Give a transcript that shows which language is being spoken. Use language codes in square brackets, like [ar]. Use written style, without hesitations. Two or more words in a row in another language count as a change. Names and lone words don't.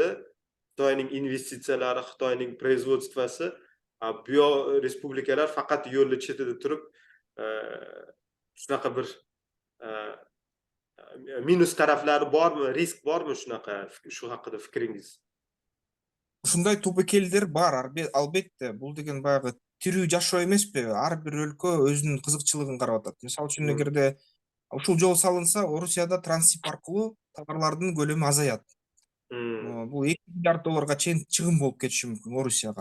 [uz] Xitoyning investitsiyalari, Xitoyning производствоsi, bu respublikalar faqat yo'lni chetida turib, shunaqa bir minus taraflari bormi, risk bormi shunaqa? Shu haqida fikringiz? [ky] Ушундай тупикелдер бар, албетте. Бул деген баягы тирүү жашоо эмеспи? Ар бир өлкө өзүнүн кызыкчылыгын карап атат. Мисалы үчүн эгерде ушул жол салынса, Орусияда транзит аркылуу товарлардын көлөмү азаят. Бул 2 миллиард долларга чейин чыгым болуп кетиши мүмкүн Орусияга.